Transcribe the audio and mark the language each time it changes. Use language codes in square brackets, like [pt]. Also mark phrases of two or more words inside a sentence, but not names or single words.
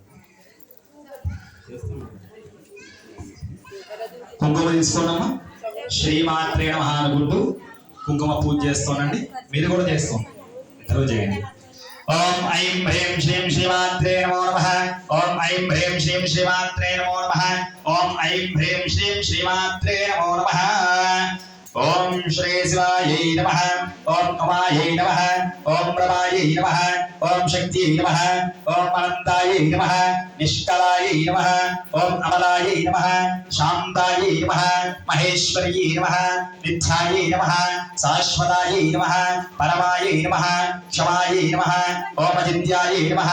[te] కుంకుమ తీసుకోండమ్మా [sa] శ్రీమాత్రే నమః [te] అనుకుంటూ కుంకుమ పూజ చేస్తానండి మీరు కూడా చేస్తాం ఇద్దరు చేయండి [sa] ఓం ఐం హ్రీం శ్రీం శ్రీమాత్రే నమో నమః ఓం ఐం హ్రీం శ్రీం శ్రీమాత్రే నమో నమః ఓం ఐం హ్రీం శ్రీం శ్రీమాత్రే నమో నమః ओम श्री शिवायै नमः ओम उमायै नमः ओम प्रभायै नमः ओम शक्त्यै नमः ओम अनन्तायै नमः निष्कलायै नमः ओम अमलायै नमः शान्तायै नमः महेश्वर्यै नमः नित्यायै नमः शाश्वतायै नमः परमायै नमः क्षमायै नमः ओम अचिन्त्यायै नमः